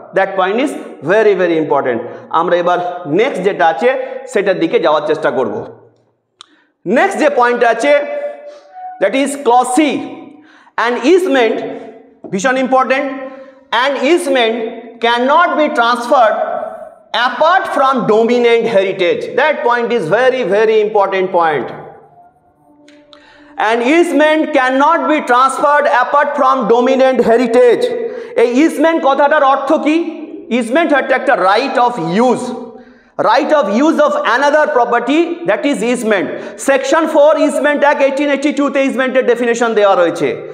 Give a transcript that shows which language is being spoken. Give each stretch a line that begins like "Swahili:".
English: That point is very very important.
Bangla: আমরা এবার next যেটা আছে সেটার দিকে যাওয়ার চেষ্টা করব।
English: Next যে point আছে that is clause C, an easement, ভীষণ important, an easement can not be transferred apart from dominant heritage. That point is very very important point. An easement cannot be transferred apart from dominant heritage.
Bangla: এই easement কথাটার অর্থ কি?
English: easement
Bangla: হচ্ছে একটা
English: right of use, right of use of another property, that is easement.
Bangla: section 4 easement act 1882 তে easemenটের definition দেওয়া রয়েছে।